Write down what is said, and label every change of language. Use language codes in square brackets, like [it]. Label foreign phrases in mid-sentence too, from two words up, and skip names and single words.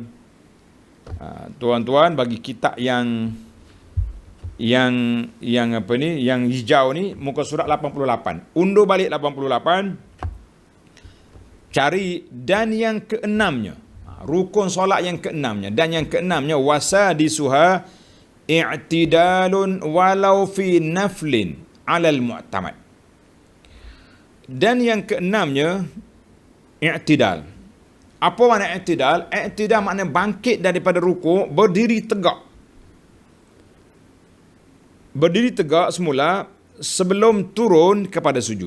[ms] Tuan-tuan, bagi kitab yang apa ni, yang hijau ni, muka surat 88. Undur balik 88, cari dan yang keenamnya. Rukun solat yang keenamnya, dan yang keenamnya [ar] وسادسها اعتدال ولو في نفل على المعتمد. [ms] Dan yang keenamnya i'tidal. Apa makna i'tidal? I'tidal makna bangkit daripada rukuk, berdiri tegak. Berdiri tegak semula sebelum turun kepada sujud.